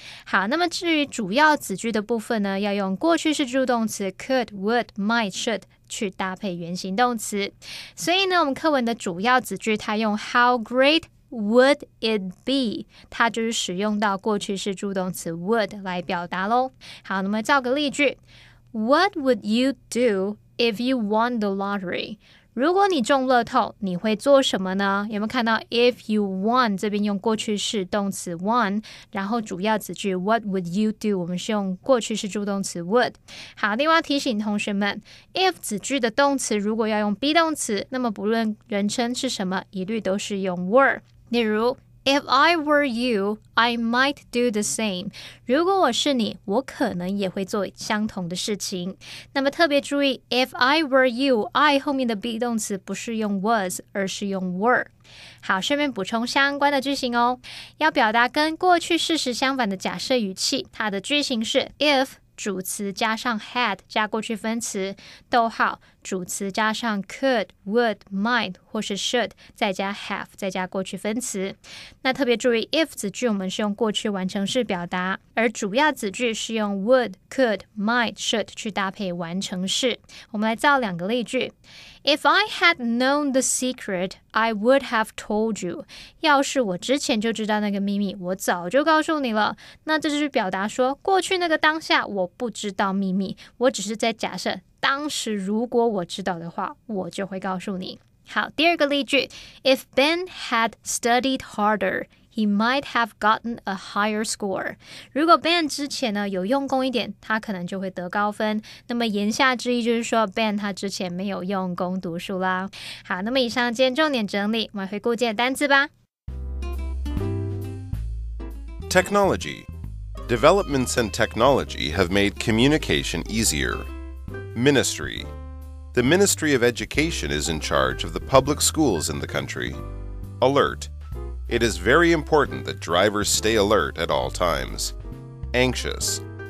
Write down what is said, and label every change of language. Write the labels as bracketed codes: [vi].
[zh] 好，那么至于主要子句的部分呢，要用过去式助动词 could, would, might, should去搭配原形动词。所以呢，我们课文的主要子句它用 [en] how great would it be？ [zh] 它就是使用到过去式助动词 would 来表达咯。好，那么造个例句 [en] What would you do if you won the lottery？ [zh] 如果你中乐透，你会做什么呢？有没有看到 [en] if you won [zh] 这边用过去式动词 won， 然后主要子句 [en] what would you do [zh] 我们是用过去式助动词 would。好，另外提醒同学们 if 子句的动词如果要用 be 动词，那么不论人称是什么，一律都是用 were。 [en] 例如If I were you, I might do the same. [zh] 如果我是你，我可能也会做相同的事情。那么特别注意 [en] If I were you, I [zh] 后面的 be 动词不是用 was 而是用 were。好，顺便补充相关的句型哦。要表达跟过去事实相反的假设语气，它的句型是 if 主词加上 had 加过去分词，逗号主词加上 could, would, might 或是 should 再加 have 再加过去分词。那特别注意 if 子句我们是用过去完成式表达，而主要子句是用 would, could, might, should 去搭配完成式。我们来造两个例句 [en] If I had known the secret, I would have told you. [zh] 要是我之前就知道那个秘密，我早就告诉你了。那这就是表达说，过去那个当下我不知道秘密，我只是在假设当时如果我知道的话，我就会告诉你。好，第二个例句 [en] If Ben had studied harder, he might have gotten a higher score. [zh] 如果 Ben 之前呢有用功一点，他可能就会得高分。那么言下之意就是说 Ben 他之前没有用功读书啦。好，那么以上今天重点整理，我们回顾今天的单字吧。 [en] Technology. Developments in technology have made communication easier. Ministry. The Ministry of Education is in charge of the public schools in the country. Alert. It is very important that drivers stay alert at all times. Anxious.